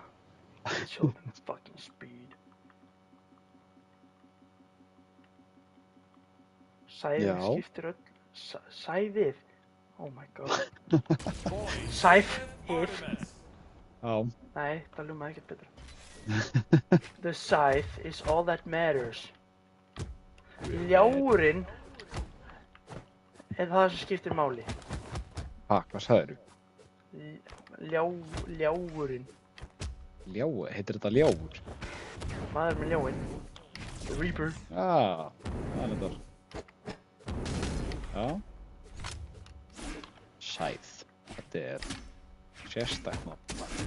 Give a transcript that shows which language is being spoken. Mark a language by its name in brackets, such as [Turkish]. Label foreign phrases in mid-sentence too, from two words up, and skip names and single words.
[English] Show them fucking speed. [Icelandic] Sæðið skiptir öll. Sæðið. [English] Oh my god. [Icelandic] Sæðið. Já. Nei, það ljómaði ekkert betra. [English] The scythe is all that matters. [Icelandic] Ljárinn er það sem skiptir máli. Ha, hvað sagðirðu? Ljárinn. Ljáur, heitir þetta ljáur? Maður með ljáinn. [English] The Reaper. [Icelandic] Já, það er þetta. Já. Sæð. Þetta er sérstætt nafn.